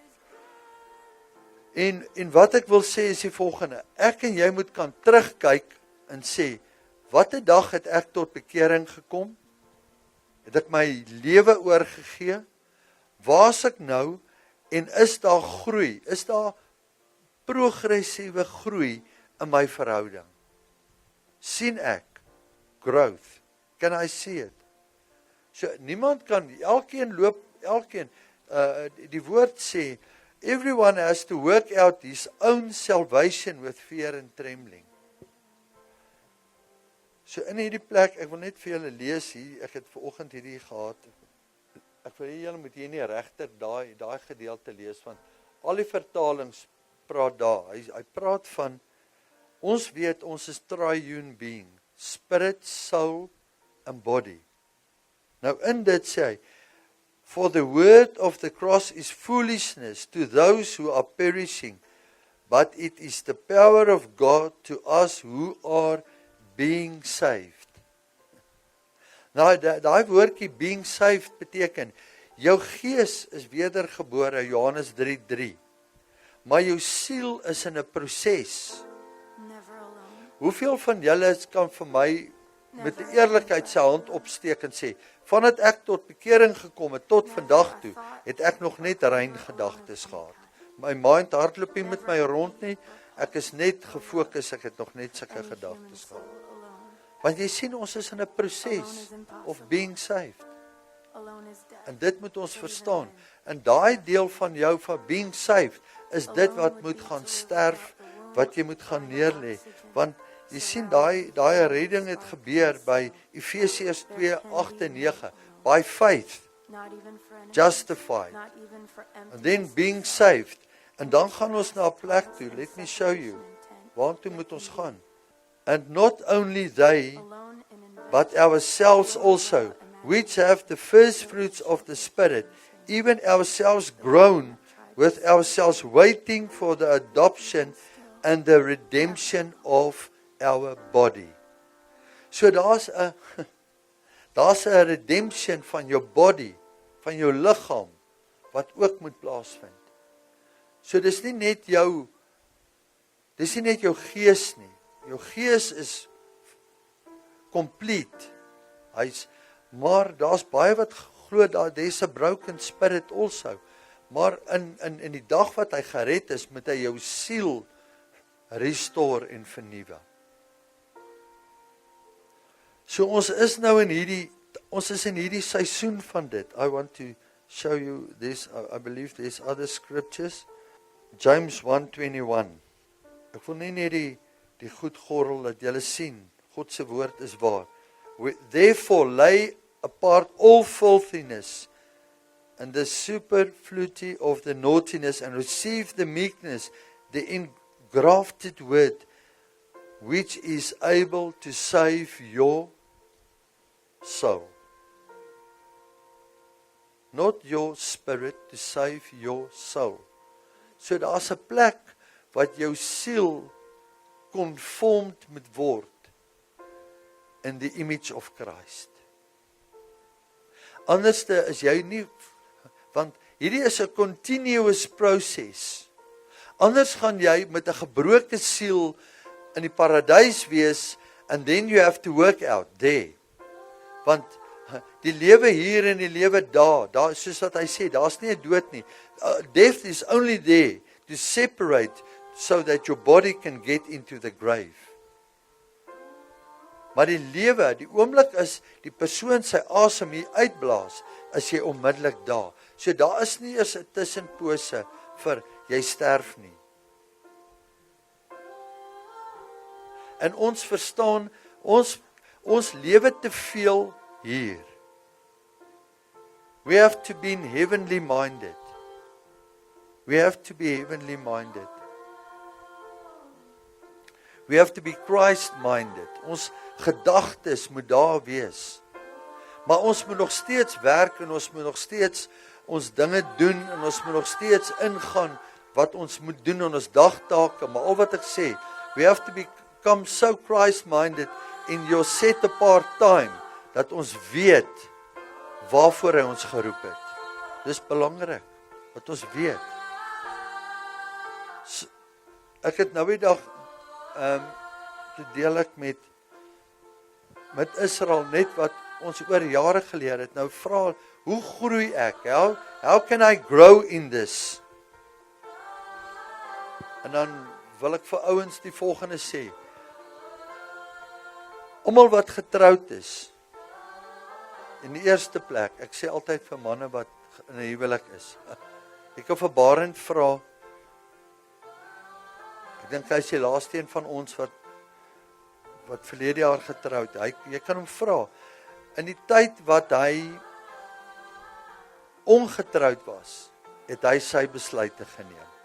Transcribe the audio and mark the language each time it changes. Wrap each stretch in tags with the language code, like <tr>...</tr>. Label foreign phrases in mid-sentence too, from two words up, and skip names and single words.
<af>En wat ek wil sê is die volgende, ek en jy moet kan terugkyk en sê, wat 'n dag het ek tot bekering gekom? Het ek my lewe oorgegee? Waar's ek nou? En is daar groei? Is daar progressiewe groei in my verhouding? Sien ek growth?</af> <en>Can I see it?</en> <af>So niemand kan, elkeen loop, die woord sê,</af> <en>everyone has to work out his own salvation with fear and trembling.</en> <af>So in hierdie plek, ek wil net vir julle lees hier, ek het vanoggend hierdie gehad, ek wil julle moet hier nie regter daai gedeelte lees, want al die vertalings praat daar, hy praat van, ons weet, ons is</af> <en>triune being, spirit, soul and body.</en> <af>Nou in dit sê hy,</af> <en>for the word of the cross is foolishness to those who are perishing, but it is the power of God to us who are being saved.</en> <af>Nou, daai woordjie</af> <en>being saved</en> <af>beteken, jou gees is wedergebore, Johannes 3:3, maar jou siel is in 'n proses. Hoeveel van julle kan vir my met die eerlikheid sy hand opsteek en sê, vandat ek tot bekering gekom het, tot vandag toe, het ek nog net rein gedagtes gehad. My mind hardloop nie met my rond nie, ek is net gefokus, ek het nog net sulke gedagtes gehad. Want jy sien, ons is in 'n proses</af> <en>of being saved.</en> <af>En dit moet ons verstaan. En daai deel van jou van</af> <en>being saved,</en> <af>is dit wat moet gaan sterf, wat jy moet gaan neerlê. Want jy sien, daai redding het gebeur by Efesiërs 2:8 en 9.</af> <en>By faith, justified, and then being saved.</en> <af>En dan gaan ons na 'n plek toe,</af> <en>let me show you,</en> <af>waartoe moet ons gaan?</af> <en>And not only they, but ourselves also, which have the first fruits of the Spirit, even ourselves grown with ourselves waiting for the adoption and the redemption of our body.</en> <af>So daar's 'n redemption van jou body, van jou liggaam, wat ook moet plaasvind. So dis nie net jou gees nie. Jou gees is complete. Maar daar's baie wat glo dat</af> <en>there's a broken spirit also.</en> <af>Maar in die dag wat hy gered is, moet hy jou siel restore en vernuwe. So ons is nou in hierdie seisoen van dit.</af> <en>I want to show you this. I believe there's other scriptures. James 1:21.</en> <af>Ek wil net die goed gorrel dat julle sien, God se woord is waar.</af> <en>Therefore lay apart all filthiness and the superfluity of the naughtiness and receive the meekness, the engrafted word, which is able to save your soul. Not your spirit, to save your soul.</en> <af>So daar's 'n plek wat jou siel conformed moet word</af> <en>in the image of Christ.</en> <af>Anderste is jy nie, want hierdie is 'n continuous proses. Anders gaan jy met 'n gebroke siel in die paradys wees,</af> <en>and then you have to work out there.</en> <af>Want die lewe hier en die lewe daar soos wat hy sê, daar's nie 'n dood nie.</af> <en>Death is only there to separate so that your body can get into the grave.</en> <af>Maar die lewe, die oomblik is die persoon sy asem hier uitblaas, is jy onmiddellik daar. So daar is nie eers 'n tussenpose vir jy sterf nie. En ons verstaan, ons lewe te veel hier.</af> <en>We have to be heavenly minded. We have to be heavenly minded. We have to be Christ-minded.</en> <af>Ons gedagtes moet daar wees. Maar ons moet nog steeds werk en ons moet nog steeds ons dinge doen en ons moet nog steeds ingaan wat ons moet doen in ons dagtake. Maar al wat ek sê,</af> <en>we have to become so Christ-minded in your set apart time,</en> <af>dat ons weet waarvoor hy ons geroep het. Dis belangrik, wat ons weet. So, ek het nou die dag, te deel ek met Israel, net wat ons oor jare geleer het. Nou vra, hoe groei ek?</af> <en>How can I grow in this?</en> <af>En dan wil ek vir ouens die volgende sê. Almal wat getroud is, in die eerste plek, ek sê altyd vir manne wat in 'n huwelik is, ek kan vir Barend vra, ek dink hy is die laaste een van ons wat verlede jaar getroud, jy kan hom vra, in die tyd wat hy ongetroud was, het hy sy besluite geneem.</af>